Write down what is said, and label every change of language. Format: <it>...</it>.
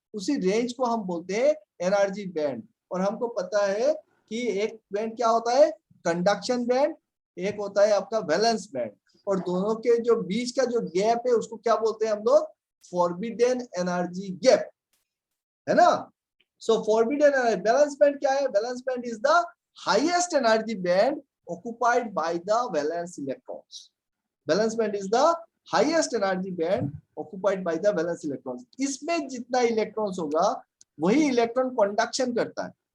<hi>उसी रेंज को हम बोलते हैं एनर्जी बैंड। और हमको पता है कि एक बैंड क्या होता है, कंडक्शन बैंड, एक होता है आपका वैलेंस बैंड, और दोनों के जो बीच का जो गैप है उसको क्या बोलते हैं हम लोग, फॉरबिडन एनर्जी गैप, है ना।</hi> <en>so forbidden valence band</en> <hi>क्या है,</hi> <en>Valence band is the highest energy band occupied by the valence electrons. Valence band is the highest energy band occupied by the valence electrons.</en> <hi>इसमें जितना इलेक्ट्रॉन्स होगा वही electron conduction करता है।</hi>